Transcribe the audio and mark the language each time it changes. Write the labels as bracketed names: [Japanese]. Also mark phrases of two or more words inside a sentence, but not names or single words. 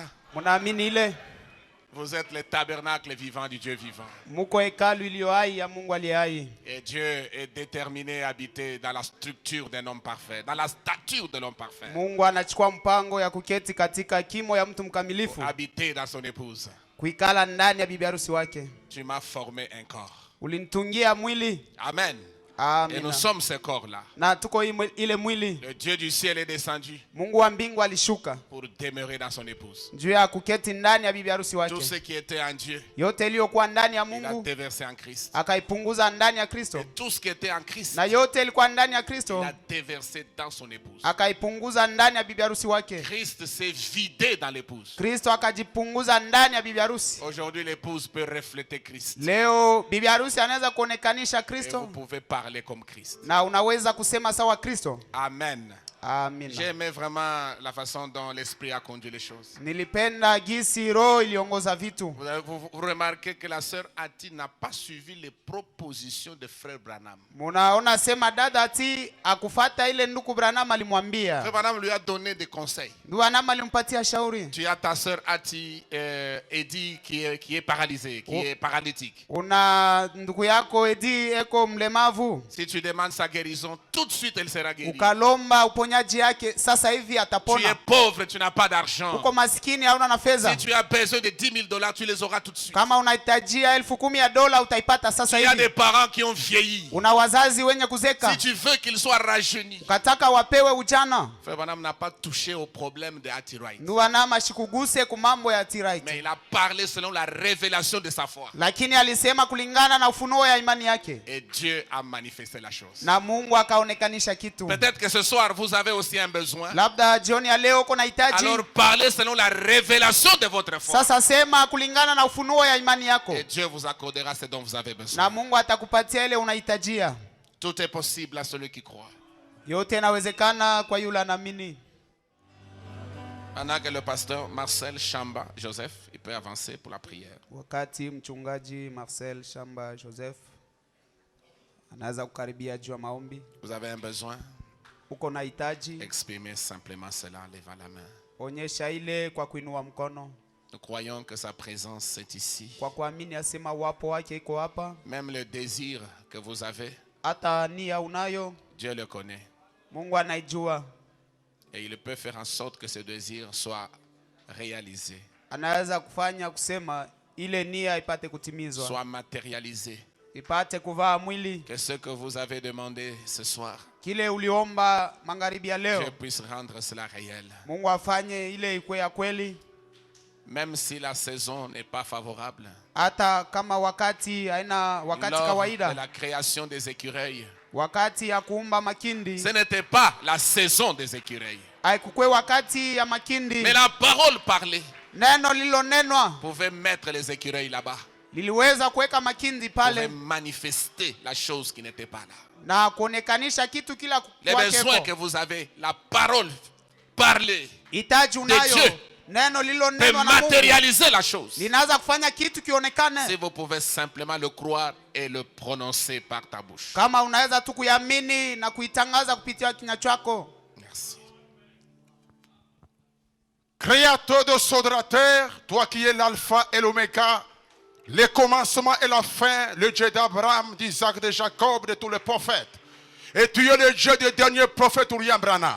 [Swahili] Munaamini ile? [French] Vous êtes le tabernacle vivant du Dieu vivant. [Swahili] Muko hekalu iliyo hai ya Mungu aliye hai. [French] Et Dieu est déterminé à habiter dans la structure d'un homme parfait, dans la stature de l'homme parfait. [Swahili] Mungu anachukua mpango ya kuketi katika kimo ya mtu mkamilifu, [French] Habiter dans son épouse. [Swahili] kuikala ndani ya bibi harusi wake. [French] Tu m'as formé un corps. [Swahili] Ulinitungia mwili. [French] Amen. Et [Swahili] Amina. [French] nous sommes ce corps-là. [Swahili] Na tuko ile mwili. [French] Le Dieu du ciel est descendu [Swahili] Mungu wa mbingu alishuka [French] pour demeurer dans son épouse. [Swahili] juu ya kuketi ndani ya bibi harusi [French] Tout [Swahili] wake. [French] ce qui était en Dieu, [Swahili] Yote iliyokuwa ndani ya [French] il a [Swahili] Mungu [French] déversé en Christ. [Swahili] akaipunguza ndani ya Kristo, [French] Tout ce qui était en Christ, [Swahili] na yote ilikuwa ndani ya [French] il [Swahili] Kristo [French] a déversé dans son épouse. [Swahili] akaipunguza ndani ya bibi harusi wake. [French] Christ s'est vidé dans l'épouse. [Swahili] Kristo akajipunguza ndani ya bibi harusi. [French] Aujourd'hui, l'épouse peut refléter Christ. [Swahili] Leo bibi harusi anaweza kuonekanisha [French] Et vous [Swahili] Kristo [French] pouvez parler comme Christ. [Swahili] na unaweza kusema sawa Kristo. [French] Amen. [Swahili] Amina. [French] J'aimais vraiment la façon dont l'Esprit a conduit les choses. [Swahili] Nilipenda gisi roho iliongoza vitu. [French] Vous remarquez que la sœur Ati n'a pas suivi les propositions de frère Branham. [Swahili] Munaona sema dada ati akufata ile ndugu Branham alimwambia. [French] Frère Branham lui a donné des conseils. [Swahili] Ndugu Branham alimpatia shauri. [French] Tu as ta sœur Ati Eddie qui est paralysée, qui est paralytique. [Swahili] Una ndugu yako Edi eko mlemavu. [French] Si tu demandes sa guérison, tout de suite elle sera guérie. [Swahili] Ukalomba uponyaji yake sasa hivi [French] Tu es [Swahili] atapona. [French] pauvre, tu n'as pas d'argent. [Swahili] Uko maskini hauna na fedha. [French] Si tu as besoin de $10,000, tu les auras tout de suite. [Swahili] Kama unahitajia $10,000 utaipata sasa [French] Il y a [Swahili] hivi. [French] des parents qui ont vieilli. [Swahili] Una wazazi wenye kuzeka. [French] Si tu veux qu'ils soient rajeunis. [Swahili] Ukataka wapewe ujana. [French] Frère Branham n'a pas touché au problème de Atiright. [Swahili] Ndugu Branham ashikuguse kumambo ya Tiright. [French] Mais il a parlé selon la révélation de sa foi. [Swahili] Lakini alisema kulingana na ufunuo ya imani yake. [French] Et Dieu a manifesté la chose. [Swahili] Na Mungu akaonekanisha kitu. [French] Peut-être que ce soir, vous avez aussi un besoin. [Swahili] Labda jioni ya leo uko na hitaji. [French] Alors parlez selon la révélation de votre foi. [Swahili] Sasa sema kulingana na ufunuo ya imani yako. [French] Et Dieu vous accordera ce dont vous avez [Swahili] Na [French] besoin. [Swahili] Mungu atakupatia ile unahitajia. [French] Tout est possible à celui qui croit. [Swahili] Yote inawezekana kwa yule anaamini. [French] Pendant que le pasteur Marcel Chamba Joseph, il peut avancer pour la prière. [Swahili] Wakati mchungaji Marcel Shamba Joseph anaweza kukaribia juu ya maombi. [French] Vous avez un besoin? [Swahili] Uko na hitaji, [French] Exprimez simplement cela en levant la main. [Swahili] onyesha ile kwa kuinua mkono. [French] Nous croyons que sa présence est ici. [Swahili] Kwa kuamini asema wapo wake iko hapa. [French] Même le désir que vous avez, [Swahili] Hata nia unayo, [French] Dieu le connaît. [Swahili] Mungu anaijua. [French] Et il peut faire en sorte que ce désir soit réalisé, [Swahili] Anaweza kufanya kusema ile nia ipate kutimizwa. [French] soit matérialisé. [Swahili] Ipate kuvaa mwili. [French] Que ce que vous avez demandé ce soir, [Swahili] Kile uliomba magharibi ya leo, [French] Dieu puisse rendre cela réel. [Swahili] Mungu afanye ile ikwe ya kweli. [French] Même si la saison n'est pas favorable. [Swahili] Hata kama wakati haina wakati [French] Lors de [Swahili] kawaida. [French] la création des écureuils, [Swahili] Wakati ya kuumba makindi. [French] ce n'était pas la saison des écureuils. [Swahili] Haikukwe wakati ya makindi. [French] Mais la parole parlée [Swahili] Neno lililonenwa [French] pouvait mettre les écureuils là-bas. [Swahili] liliweza kuweka makindi [French] Pouvait [Swahili] pale [French] manifester la chose qui n'était pas là. [Swahili] na kuonekanisha kitu kila [French] Les besoins que [Swahili] kwake. [French] vous avez, la parole parlée [Swahili] Hitaji unayo. [French] Dieu [Swahili] Neno [French] peut [Swahili] lililonenwa na Mungu [French] matérialiser la chose. [Swahili] linaweza kufanya kitu [French] Si [Swahili] kionekane. [French] vous pouvez simplement le croire et le prononcer par ta bouche. [Swahili] Kama unaweza tu kuiamini na kuitangaza kupitia kinywa chako. [French] Merci. Créateur de cieux de la terre, toi qui es l'alpha et l'oméga, le commencement et la fin, le Dieu d'Abraham, d'Isaac, de Jacob, de tous les prophètes. Et tu es le Dieu des derniers prophètes, William Branham.